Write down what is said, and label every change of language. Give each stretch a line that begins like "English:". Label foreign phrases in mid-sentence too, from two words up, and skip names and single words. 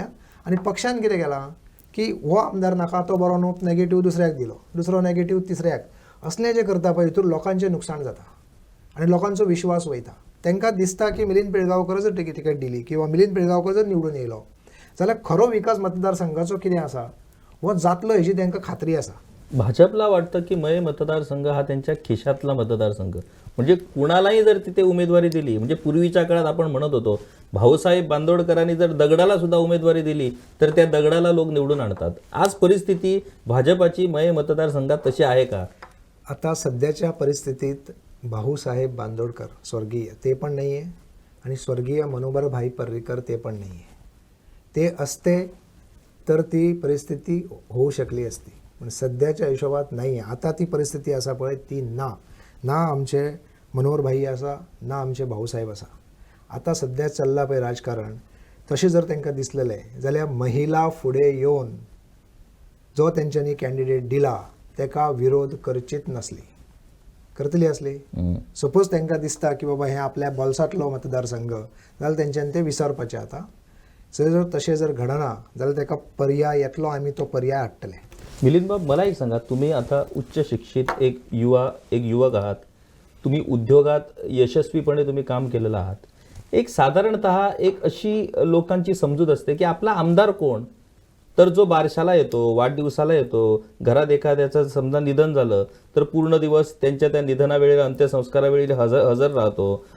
Konkani: आनी पक्षान कितें केलां की हो आमदार नाका तो बरो न्हू, नेगेटीव दुसऱ्याक दिलो, दुसरो नेगेटीव तिसऱ्याक. असलें जें करता पळय हितूर लोकांचें नुकसाण जाता आनी लोकांचो विश्वास वयता. तांकां दिसता की मिलिंद पिळगांवकर जर तिकेट दिली किंवा मिलिंद पिळगांवकर जर निवडून येयलो जाल्यार खरो विकास मतदारसंघाचो कितें आसा हो जातलो हेची तांकां खात्री आसा.
Marathi: भाजपला वाटतं की मय मतदारसंघ हा त्यांच्या खिशातला मतदारसंघ, म्हणजे कुणालाही जर तिथे उमेदवारी दिली, म्हणजे पूर्वीच्या काळात आपण म्हणत होतो भाऊसाहेब बांदोडकरांनी जर दगडाला सुद्धा उमेदवारी दिली तर त्या दगडाला लोक निवडून आणतात. आज परिस्थिती भाजपाची मय मतदारसंघात तशी आहे का? आता सध्याच्या परिस्थितीत भाऊसाहेब बांदोडकर स्वर्गीय ते पण नाही आहे आणि स्वर्गीय मनोहरभाई पर्रीकर ते पण नाही आहे. ते असते तर ती परिस्थिती होऊ शकली असती, पण सध्याच्या हिशोबात नाही आहे.
Konkani: आता ती परिस्थिती असा पळय ती ना आमचे मनोहरभाई आसा ना आमचे भाऊसाहेब आसा. आता सध्या चल्ला पळय राजकारण तशें जर तांकां दिसलेलें जाल्यार महिला फुडें येवन जो तेंच्यांनी कॅन्डिडेट दिला तेका विरोध करचीच नसली, करतली असली. सपोज तांकां दिसता की बाबा हें आपल्या बोल्सांतलो मतदारसंघ जाल्यार तेंच्यांनी ते विसरपाचें. आता जर तशें जर घडना जाल्यार ताका पर्याय येतलो, आमी तो पर्याय हाडटले.
Marathi: मिलिंद बाब मला एक सांगा, तुम्ही आता उच्च शिक्षित एक युवक आहात, तुम्ही उद्योगात यशस्वीपणे तुम्ही काम केलेलं आहात. एक साधारणतः एक अशी लोकांची समजूत असते की आपला आमदार कोण, तर जो बारशाला येतो, वाढदिवसाला येतो, घरात एखाद्याचं समजा निधन झालं तर पूर्ण दिवस त्यांच्या त्या निधनावेळेला अंत्यसंस्कारावेळी हजर राहतो.